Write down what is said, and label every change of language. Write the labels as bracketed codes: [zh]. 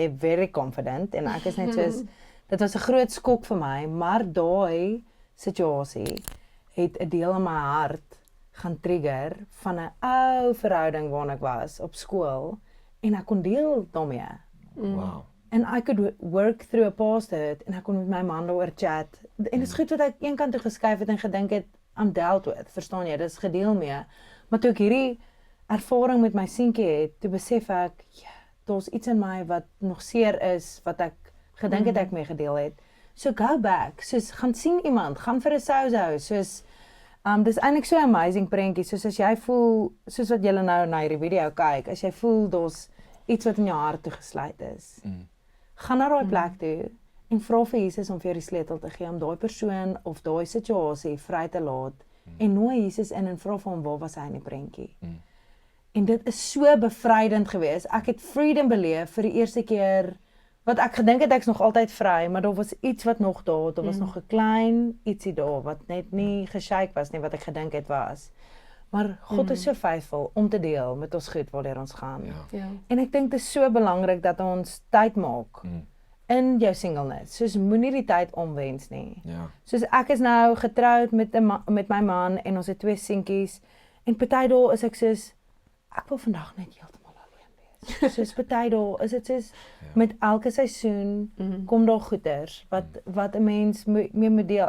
[en] Very confident [af] en ek is net soos dit was 'n groot skok vir my, maar daai situasie het 'n deel in my hart gaan trigger van 'n ou verhouding waarna ek was op skool en ek kon deel daarmee. Wow. [en] And I could work through a past hurt [af] en ek kon met my man daaroor chat. En dit is goed wat ek een kant toe geskuif het en gedink het [en] I'm dealt with, [af] verstaan jy, dit is gedeel mee. Maar toe ek hierdie ervaring met my seentjie het, toe besef ek, ja, daar's iets in my wat nog seer is, wat ek gedink het ek mee gedeel het. [en] So go back, [af] soos gaan sien iemand, gaan vir 'n soushou, soos dis eintlik so 'n amazing prentjie, soos as jy voel, soos wat julle nou na hierdie video kyk, as jy voel daar's iets wat in jou hart toegesluit is. Gaan na daai plek toe en vra vir Jesus om vir jou die sleutel te gee om daai persoon of daai situasie vry te laat en nooi Jesus in en vra vir hom waar was hy in die prentjie. En dit is so bevrydend geweest. Ek het freedom beleef vir die eerste keer wat ek gedink het ek's nog altyd vry, maar daar was iets wat nog daar was nog 'n klein ietsie daar wat net nie geshake was nie wat ek gedink het was. Maar God is so faithful om te deel met ons goed waardeur ons gaan. Ja. En ek dink dit is so belangrik dat ons tyd maak in jou singleness. Soos moenie die tyd omwens nie. Ja. Soos ek is nou getroud met my man en ons het 2 seentjies en party dae is ek soos ek wil vandag net heeltemal alleen wees. Soos party dae is dit soos met elke seisoen kom daar goeters wat 'n mens mee moet deel.